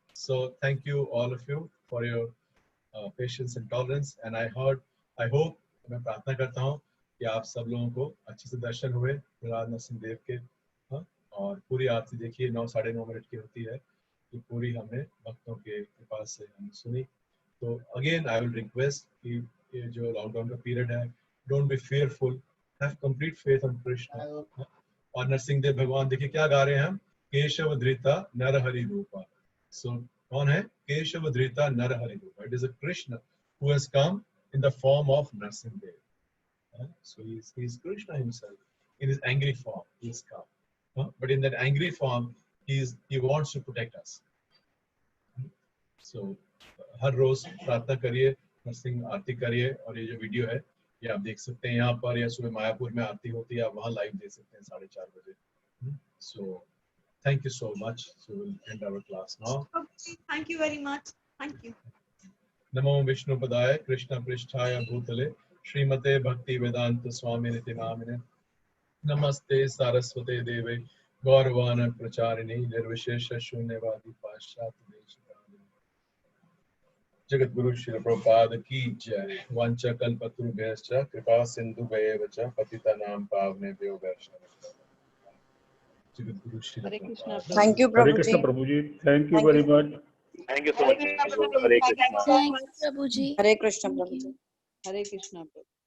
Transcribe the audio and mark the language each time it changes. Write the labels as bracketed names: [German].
[English] So thank you all of you for your patience and tolerance. [Hindi] And I hope, मैं प्रार्थना करता हूँ कि आप सब लोगों को अच्छे से दर्शन हुए प्रहलाद नरसिंह देव के, हाँ, और पूरी आरती देखिए 9 साढ़े 9 मिनट की होती है, कि पूरी हमने भक्तों के कृपा से हमने सुनी. [English] तो again I will request [Hindi] कि ये जो लॉकडाउन का पीरियड है, [English] Don't be fearful, have complete faith on Krishna. [Hindi] और नरसिंह देव भगवान देखिए क्या गा रहे हैं हम, [Sanskrit] केशव धृता नर हरि रूपा. [English] so [Hindi] कौन है केशव धृता नर हरि रूपा? [English] It is a Krishna who has come in the form of Narsimha Dev. So he is Krishna himself in his angry form. He is come, but in that angry form, he wants to protect us. So [Hindi] हर रोज प्रार्थना करिए, नरसिंह आरती करिए, और ये जो video है ये आप देख सकते हैं यहाँ पर, या सुबह मायापुर में आरती होती है, आप वहाँ लाइव देख सकते हैं 4:30 बजे. [English] So thank you so much. So we'll end our class now. Thank you very much. Thank you. [Sanskrit] नमो विष्णुपदाय कृष्ण पृष्ठाय भूतले श्रीमते भक्ति वेदांत स्वामी निति नामिने नमस्ते सारस्वते देवे गौरवान प्रचारिणे निर्विशेष शून्यवादी पाश्चात्य देशकालिने. [Hindi] जगत गुरु श्री प्रभुपाद की जय. [Sanskrit] वांछा कल्पतरुभ्यश्च कृपा सिन्धुभ्येव च पतितानां पावनेभ्यो वैष्णवेभ्यो. [Hindi] Jagat Guru Shri Prabhupada. [English] Thank you Hare Krishna Prabhu ji, thank you very much. Thank you so much. Hare Krishna. Thanks, Prabhuji. [Hindi] Hare Krishna Prabhu ji. Hare Krishna Prabhu.